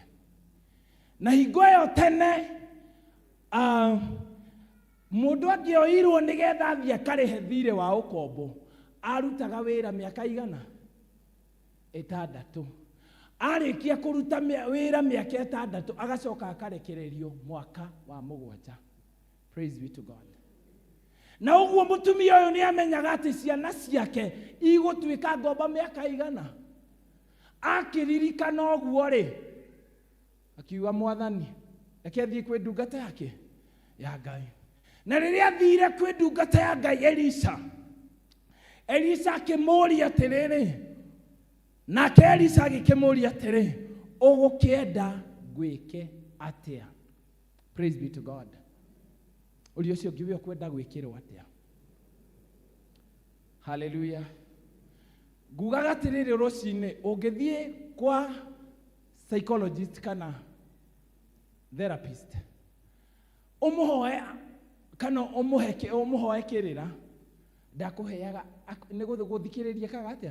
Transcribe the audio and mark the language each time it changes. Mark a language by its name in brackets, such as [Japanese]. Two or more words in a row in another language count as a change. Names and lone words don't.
[Kikuyu] Na hingo ĩyo tene mũndũ angĩoirwo nĩgetha athiĩ akarĩhe thirĩ wa ũkombo arutaga wĩra mĩaka igana? 6. Arĩkia kũruta wĩra mĩaka 6 agacoka akarekererio mwaka wa 7. [English] Praise be to God. [Kikuyu] Na ũguo mũtumia ũyũ nĩ amenyaga atĩ ciana ciake igũtuĩka ngombo mĩaka igana. Akĩririkana ũguo rĩ, akiuga Mwathani reke thiĩ kwĩ ndungata yake ya Ngai. Na rĩrĩa athire kwĩ ndungata ya Ngai Elisa akĩmũria atĩrĩrĩ, nake Elisa agĩkĩmũria atĩrĩ, ũgũkĩenda gwĩke atĩa? [English] Praise be to God. [Kikuyu] Ũrĩa ũcio ũngĩ we ũkwenda gwĩkĩrwo atĩa? Hallelujah. Ngugaga atĩrĩrĩ rũcinĩ ũngĩthiĩ kwa psychologist kana therapist ũmũhoe kana ũmũhoe kĩrĩra, ndakũheaga nĩ gũthikĩrĩria kaga atĩa?